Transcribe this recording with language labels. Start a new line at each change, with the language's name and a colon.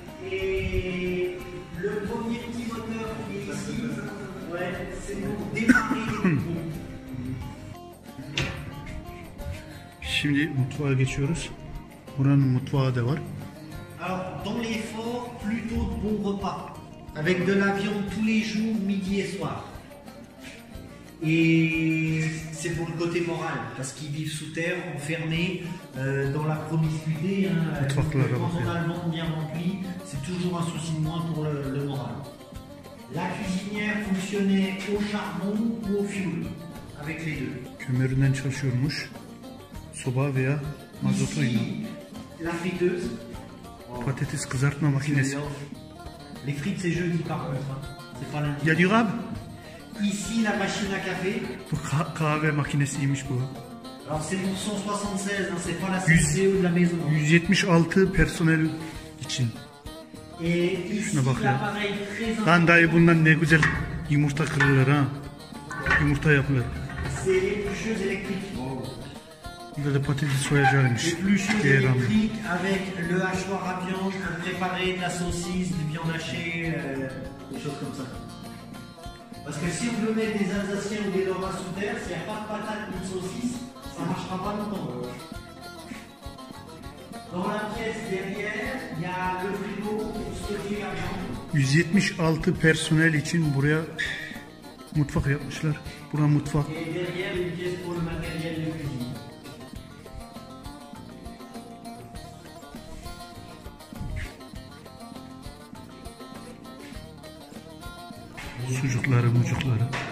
French: Et le premier petit moteur qui est ici, ouais, c'est pour démarrer les boutons.
Turkish: Şimdi mutfağa geçiyoruz. Buranın mutfağı da var.
French: Alors, dans les forts, plutôt de bons repas, avec de la viande tous les jours, midi et soir. Et c'est pour le côté moral, parce qu'ils vivent sous terre, enfermés, dans la promiscuité. Quand on a le ventre bien rempli, c'est toujours un souci de moins pour le moral. La cuisinière fonctionnait au charbon ou au fioul, avec les deux.
Turkish: Kömüründen çalışıyormuş. Soba veya mazotuyla.
French: Ici, la friteuse.
Turkish: Patates kızartma makinesi.
French: Les frites, c'est jeudi par contre. Hein. C'est pas lundi.
Turkish: Ya diyor abi.
French: Ici, la machine à café.
Turkish: Bu kahve makinesiymiş bu.
French: Alors, c'est pour 176, hein, c'est pas la CCO de la maison.
Turkish: 176 personel için.
French: Et ici,
Turkish: Şuna bak ya.
French: l'appareil très important.
Turkish: Lan dayı bundan ne güzel yumurta kırılır ha. Yumurta yapılır.
French: C'est l'éplucheuse électrique.
Turkish: Burada da patates soyacakmış.
French: L'éplucheuse Ceyran. électrique avec le hachoir à viande pour préparer de la saucisse, du viande hachée, des choses comme ça. Parce que si on veut mettre des Alsaciens ou des Lorrains sous terre, s'il n'y a pas de patate ni de saucisse, ça ne marchera pas longtemps. Dans la pièce derrière, il y a le frigo pour stocker la viande.
Turkish: 176 personel için buraya mutfak yapmışlar. Bura mutfak.
French: Et derrière, une pièce pour le matériel de cuisine.
Turkish: Sucukları, mucukları.